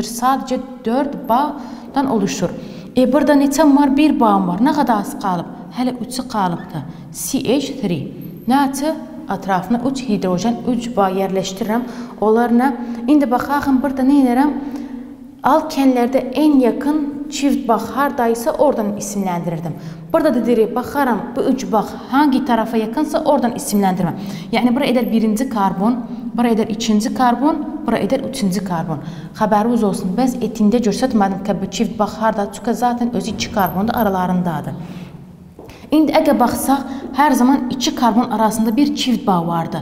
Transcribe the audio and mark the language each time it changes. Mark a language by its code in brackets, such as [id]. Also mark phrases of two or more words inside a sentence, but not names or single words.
[az] Sadəcə 4 bağdan oluşur. Burada neçəm var? 1 bağım var. Nə qədər az qalıb? Hələ 3'ü qalıbdır. CH3. Nədir? Ətrafına 3 hidrojen, 3 bağ yerləşdirirəm. Onlar nə? İndi baxaq, burada nə edirəm? Alkenlərdə [tr] en yakın çift bağ [az] hardaysa oradan isimləndirirdim. Burada da deyirik, baxaram bu 3 bağ [tr] hangi tarafa yakınsa [az] oradan isimləndirməm. Yəni bura edər 1-ci karbon, bura edər 2-ci karbon, bura edər 3-cü karbon. Xəbəriniz olsun, bəs etində göstərmədim ki, bu çift bağ harda? Çünki zaten özü 2 karbon da aralarındadır. İndi əgər baxsaq, hər zaman 2 karbon arasında bir çift bağ vardı.